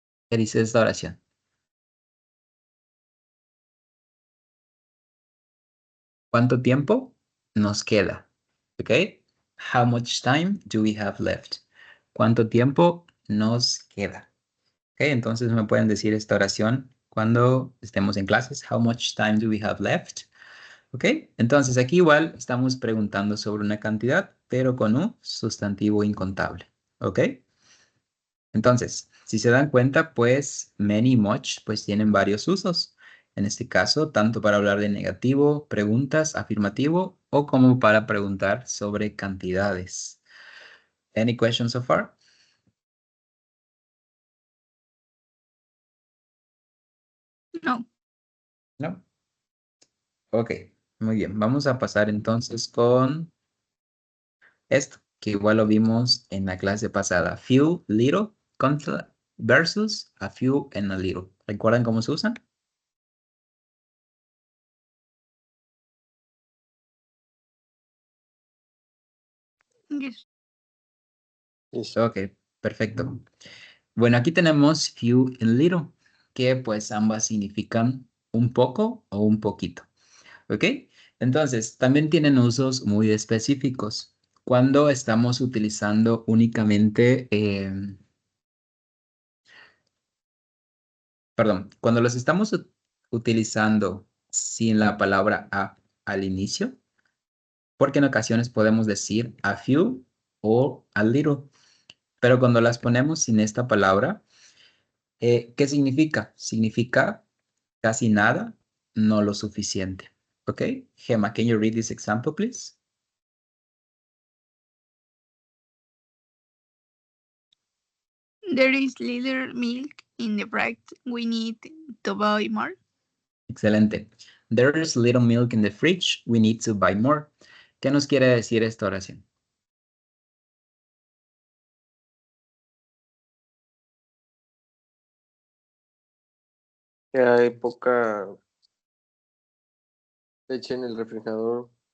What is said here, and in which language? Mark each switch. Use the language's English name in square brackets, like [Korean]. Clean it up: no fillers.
[Spanish] ¿Qué dice esta oración? ¿Cuánto tiempo nos queda? ¿Ok? [English] How much time do we have left? [Spanish] ¿Cuánto tiempo nos queda? ¿Ok? Entonces me pueden decir esta oración cuando estemos en clases. [English] How much time do we have left? [Spanish] ¿Ok? Entonces aquí igual estamos preguntando sobre una cantidad, pero con un sustantivo incontable. ¿Ok? Entonces, Si se dan cuenta, pues many y much pues tienen varios usos. En este caso, tanto para hablar de negativo, preguntas, afirmativo o como para preguntar sobre cantidades. [English] Any questions so far? No. [Spanish] No. Ok, muy bien. Vamos a pasar entonces con esto, que igual lo vimos en la clase pasada. [English] Few, little, versus a few and a little. [Spanish] ¿Recuerdan cómo se usan? [English] Yes. Yes. [Spanish] Ok, perfecto. Bueno, aquí tenemos few and little, que pues ambas significan un poco o un poquito. ¿Ok? Entonces, también tienen usos muy específicos. Cuando estamos utilizando únicamente, perdón, cuando los estamos utilizando sin la palabra a al inicio, porque en ocasiones podemos decir a few o a little, pero cuando las ponemos sin esta palabra, ¿qué significa? Significa casi nada, no lo suficiente. ¿Ok? [English] Gemma, can you read this example, please? There is little milk in the fridge. We need to buy more. [Spanish] Excelente. [English] There's little milk in the fridge. We need to buy more. [Spanish] ¿Qué nos quiere decir esta oración? Que hay poca leche en el refrigerador.